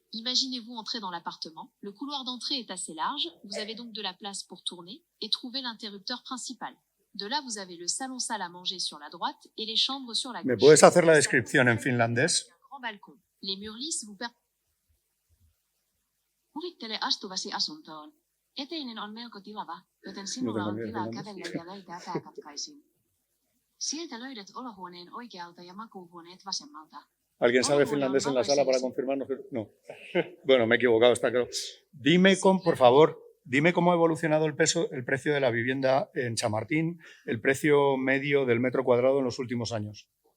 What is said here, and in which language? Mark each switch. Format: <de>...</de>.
<fr>Imaginez-vous entrer dans l'appartement. Le couloir d'entrée est assez large. Vous avez donc de la place pour tourner et trouver l'interrupteur principal. De là, vous avez le salon-salle à manger sur la droite et les chambres sur la gauche.</fr> <es>¿Me puedes hacer la descripción en finlandés?</es> <fr>Un grand balcon. Les murs lisses vous permettent...</fr> <fi>Kuvittele astuvasi asuntoon. Eteinen on melko tilava, joten sinulla on tilaa kävellä ja löytää pääkatkaisin. Sieltä löydät olohuoneen oikealta ja makuuhuoneet vasemmalta.</fi> <es>¿Alguien sabe finlandés en la sala para confirmarnos que no? Bueno, me he equivocado, está claro. Por favor, dime cómo ha evolucionado el precio de la vivienda en Chamartín, el precio medio del metro cuadrado en los últimos años.</es>